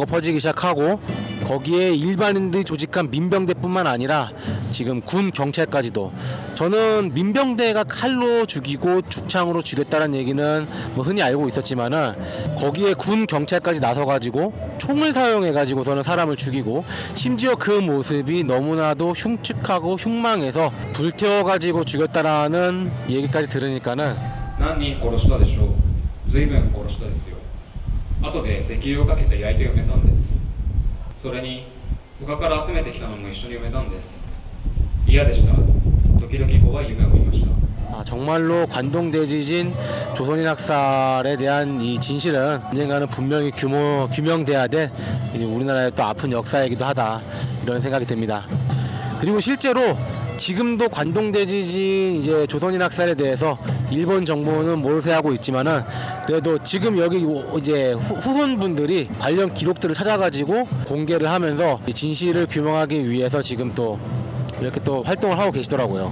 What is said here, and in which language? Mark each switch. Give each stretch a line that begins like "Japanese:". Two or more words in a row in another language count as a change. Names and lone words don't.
Korean: 퍼지기 시작하고, 거기에 일반인들이 조직한 민병대뿐만 아니라 지금 군 경찰까지도, 저는 민병대가 칼로 죽이고 죽창으로 죽였다는 얘기는 뭐 흔히 알고 있었지만은, 거기에 군 경찰까지 나서가지고 총을 사용해가지고서는 사람을 죽이고, 심지어 그 모습이 너무나도 흉측하고 흉망해서 불태워가지고 죽였다라는 얘기까지 들으니까는,
Japanese: 何人殺したでしょう。随分殺したですよ。後で石油をかけて焼いて埋めたんです。それに他から集めてきたのも一緒に埋めたんです。嫌でした。時々怖い夢を見ました。
Korean: 정말로 관동 대지진 조선인 학살에 대한 이 진실은 언젠가는 분명히 규명돼야 될 이제 우리나라의 또 아픈 역사이기도 하다, 이런 생각이 듭니다. 그리고 실제로 지금도 관동 대지진 이제 조선인 학살에 대해서 일본 정부는 몰세하고 있지만은, 그래도 지금 여기 이제 후손분들이 관련 기록들을 찾아가지고 공개를 하면서 이 진실을 규명하기 위해서 지금 또 이렇게 또 활동을 하고 계시더라고요.